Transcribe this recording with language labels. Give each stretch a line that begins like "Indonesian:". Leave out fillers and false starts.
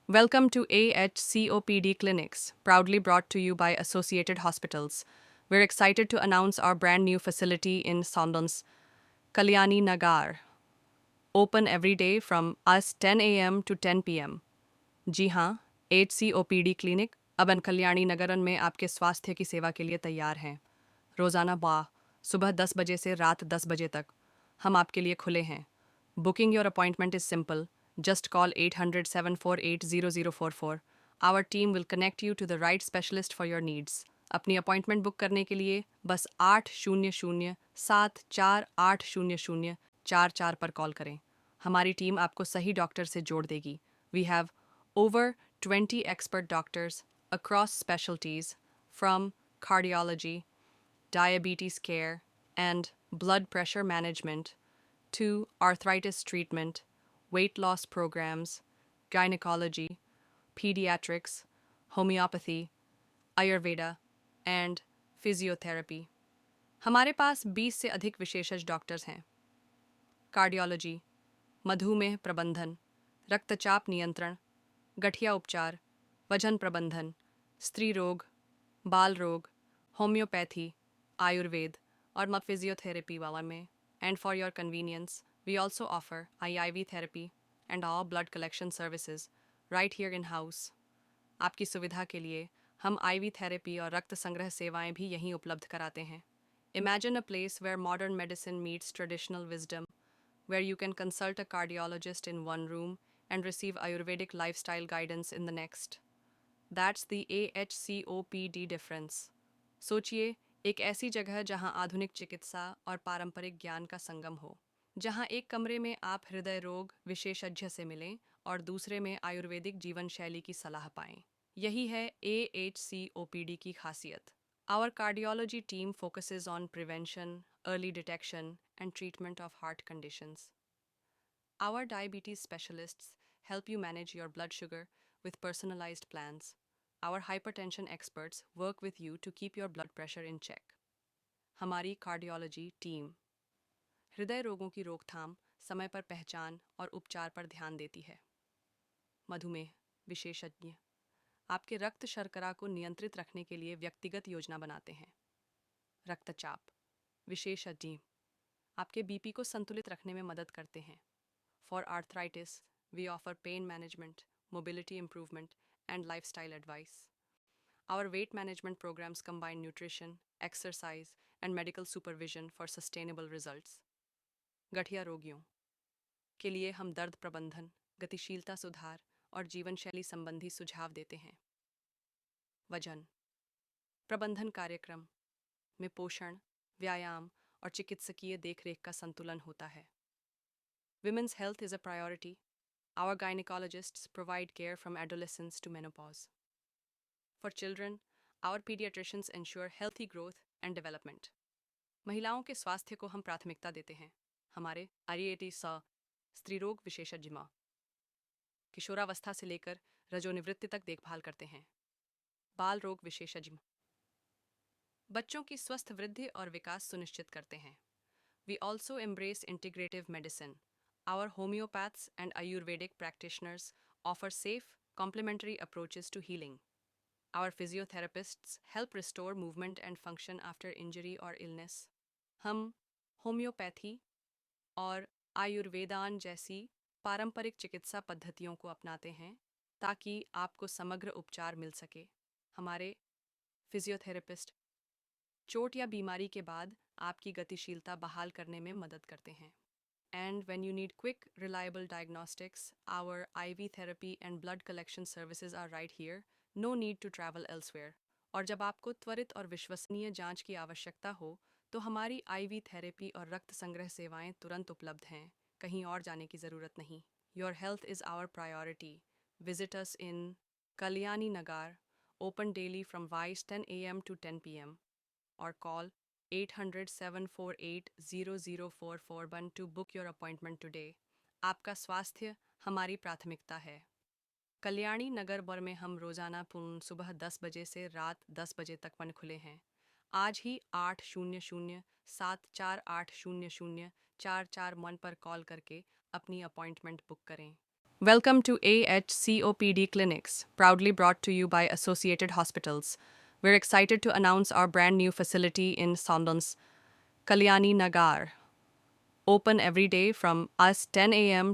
English: Welcome to AHCOPD Clinics, proudly brought to you by Associated Hospitals. We're excited to announce our brand new facility in Sondon's Kalyani Nagar, open every day from us 10 a.m. to 10 p.m.
Hindi: जी हाँ, HCOPD clinic अब कल्याणी नगरन में आपके स्वास्थ्य की सेवा के लिए तैयार हैं। रोज़ाना सुबह 10 बजे से रात 10 बजे तक हम आपके लिए खुले हैं।
English: Booking your appointment is simple. Just call 800-748-0044. Our team will connect you to the right specialist for your needs.
Hindi: अपनी अपॉइंटमेंट बुक करने के लिए बस 800-748-0044 पर कॉल करें। हमारी टीम आपको सही डॉक्टर से जोड़ देगी।
English: We have over 20 expert doctors across specialties from cardiology, diabetes care, and blood pressure management to arthritis treatment, weight loss programs, gynecology, pediatrics, homeopathy, Ayurveda, and physiotherapy.
Hindi: हमारे पास 20 से अधिक विशेषज्ञ डॉक्टर्स हैं। कार्डियोलॉजी, मधुमेह प्रबंधन, रक्तचाप नियंत्रण, गठिया उपचार, वजन प्रबंधन, स्त्री रोग, बाल रोग, होम्योपैथी, आयुर्वेद और फिजियोथेरेपी वाला में।
English: And for your convenience, we also offer IIV therapy and all blood collection services right here in house.
Hindi: आपकी सुविधा के लिए हम IV therapy और रक्त संग्रह सेवाएं भी यहीं उपलब्ध कराते हैं।
English: Imagine a place where modern medicine meets traditional wisdom, where you can consult a cardiologist in one room and receive Ayurvedic lifestyle guidance in the next. That's the AHCOPD difference.
Hindi: सोचिए, एक ऐसी जगह जहां आधुनिक चिकित्सा और पारंपरिक ज्ञान का संगम हो, जहां एक कमरे में आप हृदय रोग विशेषज्ञ से मिलें और दूसरे में आयुर्वेदिक जीवन शैली की सलाह पाएं। यही है AHCOPD की खासियत।
English: Our cardiology team focuses on prevention, early detection, and treatment of heart conditions. Our diabetes specialists help you manage your blood sugar with personalized plans. Our hypertension experts work with you to keep your blood pressure in check.
Hindi: हमारी cardiology team हृदय रोगों की रोकथाम, समय पर पहचान और उपचार पर ध्यान देती है। मधुमेह विशेषज्ञ आपके रक्त शर्करा को नियंत्रित रखने के लिए व्यक्तिगत योजना बनाते हैं। रक्तचाप विशेषज्ञ आपके बीपी को संतुलित रखने में मदद करते हैं।
English: For arthritis we offer pain management, mobility improvement and lifestyle advice. Our weight management programs combine nutrition, exercise, and medical supervision for sustainable results.
Hindi: गठिया रोगियों के लिए हम दर्द प्रबंधन, गतिशीलता सुधार और जीवन शैली संबंधी सुझाव देते हैं। वजन प्रबंधन कार्यक्रम में पोषण, व्यायाम और चिकित्सकीय देखरेख का संतुलन होता है।
English: Women's health is a priority. Our gynecologists provide care from adolescence to menopause. For children, our pediatricians ensure healthy growth and development.
Hindi: महिलाओं के स्वास्थ्य को हम प्राथमिकता देते हैं। हमारे आईएटी स्त्री रोग विशेषज्ञ किशोरावस्था से लेकर रजोनिवृत्ति तक देखभाल करते हैं। बाल रोग विशेषज्ञ बच्चों की स्वस्थ वृद्धि और विकास सुनिश्चित करते हैं।
English: We also embrace integrative medicine. Our homeopaths and Ayurvedic practitioners offer safe, complementary approaches to healing. Our physiotherapists help restore movement and function after injury or illness.
Hindi: हम होम्योपैथी और आयुर्वेदान जैसी पारंपरिक चिकित्सा पद्धतियों को अपनाते हैं ताकि आपको समग्र उपचार मिल सके। हमारे फिजियोथेरेपिस्ट चोट या बीमारी के बाद आपकी गतिशीलता बहाल करने में मदद करते हैं।
English: And when you need quick, reliable diagnostics, our IV therapy and blood collection services are right here. No need to travel elsewhere.
Hindi: और जब आपको त्वरित और विश्वसनीय जांच की आवश्यकता हो, तो हमारी IV थेरेपी और रक्त संग्रह सेवाएं तुरंत उपलब्ध हैं। कहीं और जाने की ज़रूरत नहीं।
English: Your health is our priority. Visit us in Kalyani Nagar, open daily from 10 a.m. to 10 p.m. or call 800-748-0044 to book your appointment today.
Hindi: आपका स्वास्थ्य हमारी प्राथमिकता है। कल्याणी नगर बर में हम रोज़ाना सुबह 10 बजे से रात 10 बजे तक खुले हैं। आज ही 800-748-0044 पर कॉल करके अपनी अपॉइंटमेंट बुक करें।
English: Welcome to AHCOPD Clinics, proudly brought to you by Associated Hospitals. We're excited to announce our brand new facility in Sondon's Kalyani Nagar, open every day from us 10 a.m.